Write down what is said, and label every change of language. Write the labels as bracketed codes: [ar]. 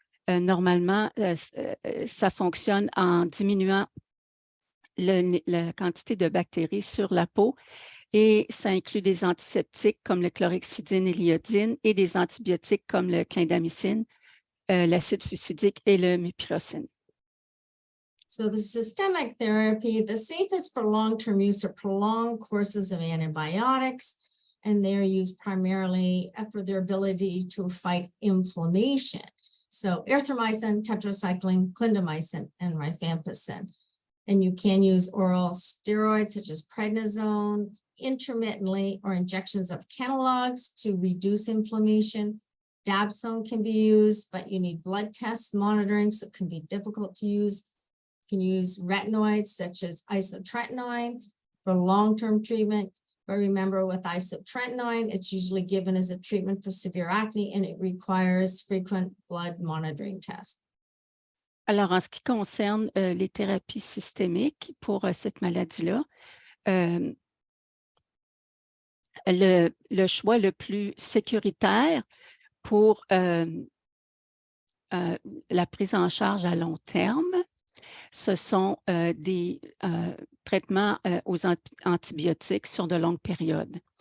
[fr] Normalement, ça fonctionne en diminuant la quantité de bactéries sur la peau et ça inclut des antiseptiques comme le chlorhexidine et l'iodine et des antibiotiques comme le clindamycine, l'acide fusidique et le mupirocin. [en] So the systemic therapy, the safest for long-term use are prolonged courses of antibiotics, and they're used primarily for their ability to fight inflammation. So erythromycin, tetracycline, clindamycin, and rifampicin. And you can use oral steroids such as prednisone intermittently or injections of analogs to reduce inflammation. Dapsone can be used, but you need blood test monitoring, so it can be difficult to use. You can use retinoids such as isotretinoin for long-term treatment. But remember, with isotretinoin, it's usually given as a treatment for severe acne and it requires frequent blood monitoring tests. [fr] Alors, en ce qui concerne les thérapies systémiques pour cette maladie-là, le choix le plus sécuritaire pour la prise en charge à long terme, ce sont des traitements aux antibiotiques sur de longues périodes.